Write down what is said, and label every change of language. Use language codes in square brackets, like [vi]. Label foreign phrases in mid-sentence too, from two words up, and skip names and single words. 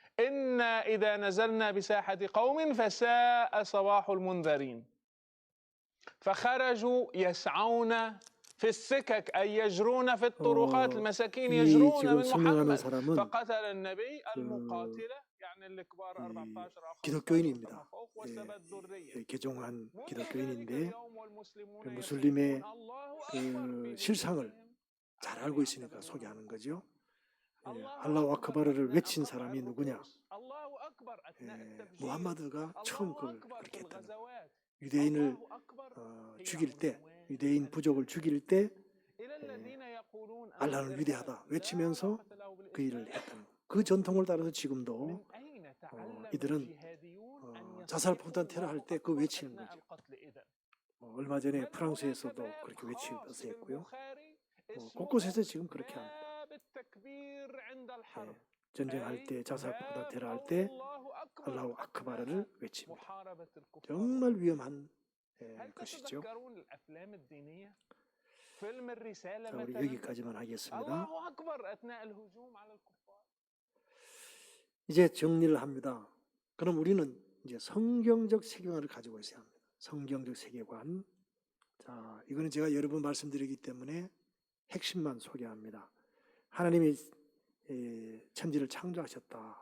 [ar] إنا إذا نزلنا بساحة قوم فساء صباح المنذرين فخرجوا يسعون في السكك أي يجرون في الطرقات المساكين [ko] 이 [ar] يجرون [ko] 지금 [ar] من [ko] 설명하는 [ar] محمد [ko] 사람은 [ar] فقتل النبي [ko] 그 [ar] المقاتلة يعني الكبار [ko] 이 [ar] 14 أو 15 [ko] 기독교인입니다. [ar] فما فوق [ko] 예, [ar] وسب الذرية [ko] 개종한 [ar] منذ ذلك [ko] 기독교인인데 [ar] اليوم والمسلمون [ko] 그 [ar] يسيحون [ko] 무슬림의 [ar] الله [ko] 그 [ar] أكبر في [ko] 실상을 [ar] بيوتهم [ko] 잘 [ar] على [ko] 알고 [ar] ما [ko] 있으니까 [ar] يعتبرون [ko] 소개하는 [ar] الكفار [ko] 거죠. 예, [ar] الله [ko] 알라후 [ar] أكبر [ko] 아크바르를 [ar] أثناء [ko] 외친 [ar] قطع [ko] 사람이 누구냐? [ar] الرؤوس الله أكبر أثناء [ko] 예, [ar] التفجير [ko] 무함마드가 처음 [ar] الله [ko] 그걸 [ar] أكبر في [ko] 그렇게 했다는 거예요. [ar] الغزوات [ko] 유대인을 [ar] الله أكبر هي [ko] 죽일 때, [ar] عنوان [ko] 유대인 부족을 죽일 때 [ar] إلى الذين يقولون أن [ko] 알라는 [ar] الإرهاب [ko] 위대하다 [ar] لا [ko] 외치면서 [ar] علاقة له [ko] 그 일을 [ar] بالإسلام [ko] 했다는 거예요. 그 전통을 따라서 지금도 [ar] من أين تعلم [ko] 이들은 [ar] الجهاديون أن [ko] 자살 [ar] يصيحوا [ko] 폭탄 테러 할 [ar] الله [ko] 때 그 [ar] أكبر [ko] 외치는 [ar] أثناء [ko] 거죠. [ar] القتل إذن [ko] 얼마 전에 [ar] بل هناك [ko] 프랑스에서도 [ar] باب [ko] 그렇게 [ar] خاص [ko] 외치면서 [ar] في [ko] 했고요. [ar] البخاري اسمه [ko] 곳곳에서 지금 그렇게 합니다. [ar] باب التكبير عند الحرب [ko] 전쟁할 때, 자살 폭탄 [ar] باب [ko] 테러 할 때 [ar] الله أكبر [ko] 알라후 [ar] أثناء [ko] 아크바르를 외칩니다. [ar] محاربة الكفار [ko] 정말 위험한 [ar] هل [ko] 것이죠. [ar] تتذكرون الأفلام الدينية؟ فيلم الرسالة [ko] 자, 우리 [ar] مثلا [ko] 여기까지만 하겠습니다. [ar] الله أكبر أثناء الهجوم على الكفار [ko] 이제 정리를 합니다. 그럼 우리는 이제 성경적 세계관을 가지고 있어야 합니다. 성경적 세계관. 자, 이거는 제가 여러 번 말씀드리기 때문에 핵심만 소개합니다. 하나님이 천지를 창조하셨다.